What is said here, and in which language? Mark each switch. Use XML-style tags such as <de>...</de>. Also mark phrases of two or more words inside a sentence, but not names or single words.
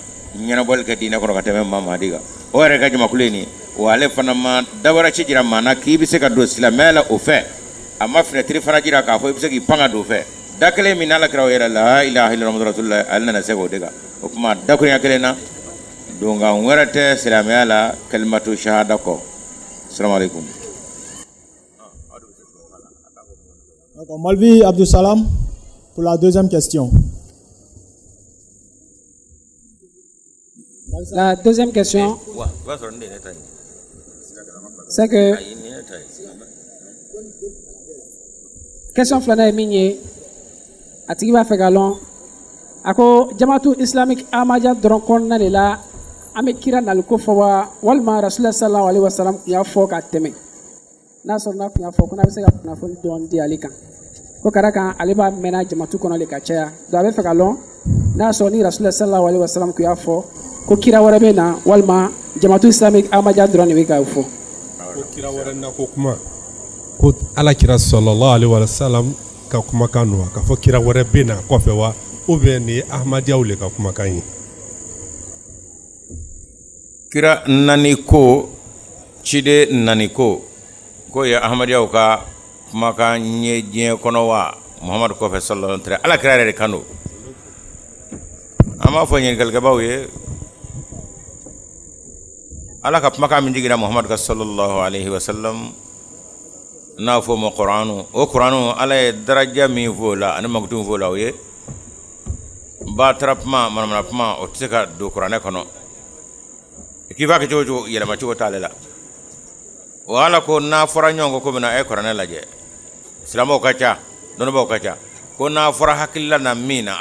<bm>ɲɛnabɔli kɛ diinɛ kɔnɔ ka tɛmɛ Imam Mahdi kan o yɛrɛ ka jamakulu ye nin wa ale fana ma dawara ci jira maa na k'i bɛ se ka don silamɛya la o fɛ a ma finɛtiri fana jira k'a fɔ i bɛ se k'i pan ka don o fɛ da kelen min alakira o yɛrɛ</bm> <ar>لا إله إلا الله محمد رسول الله</ar> <bm>ale nana se k'o de kan o kuma dakurunya kelen na donga wɛrɛ tɛ silamɛya la</bm> <ar>كلمة شهادة</ar> <bm>kɔ</bm> <ar>السلام عليكم.</ar> <fr>D'accord, Malvi Abdou Salam pour la deuxième question. La deuxième question, c'est que</fr> <bm>question flana minye atigi b'a fɛ ka lɔn a ko jamatu islamique Ahmadiyya dɔrɔn kɔnɔna de la an bɛ kira nali ko fɔ wa walima rasulullah</bm> <ar>صلى الله عليه وسلم</ar> <bm>kun y'a fɔ ka tɛmɛ n'a sɔrɔ n'a kun y'a fɔ ko n'a bɛ se ka kunnafoni dɔɔni di ale kan ko ka da kan ale b'a mɛnna jamatu kɔnɔ de ka caya donc a bɛ fɛ ka lɔn n'a sɔrɔ ni rasulullah</bm> <ar>صلى الله عليه وسلم</ar> <bm>kun y'a fɔ ko kira wɛrɛ bɛ na walima jamatu islamique Ahmadiyya dɔrɔn de bɛ k'a fɔ. ko kira wɛrɛ na ko kuma ko ala kira</bm> <ar>صلى الله عليه وسلم</ar> <bm>ka kumakan nɔ k'a fɔ kira wɛrɛ bɛ na kɔfɛ wa</bm> <fr>ou bien</fr> <bm>ni Ahmadiyyaw le ka kumakan ye. kira nani ko cide nani ko ye Ahmadiyyaw ka kumakan ye diɲɛ kɔnɔ wa Muhammadu kɔfɛ</bm> <ar>صلى الله عليه وسلم</ar> <bm>ala kira yɛrɛ de kan don an b'a fɔ ɲininkalikɛbaw ye ala ka kumakan min jigira Muhammadu ka</bm> <ar>صلى الله عليه وسلم</ar> <bm>n'a fɔ ma Kuranu o Kuranu ala ye daraja min fɔ o la ani makutu fɔ o la o ye batara kuma manamana kuma o tɛ se ka don kuranɛ kɔnɔ k'i b'a kɛ cogo cogo yɛlɛma cogo t'ale la wa ala ko n'a fɔra ɲɔgɔn kɔ ko bɛna a ye kuranɛ lajɛ silamɛw ka ca dɔnnibaaw ka ca ko n'a fɔra hakilila na min na</bm>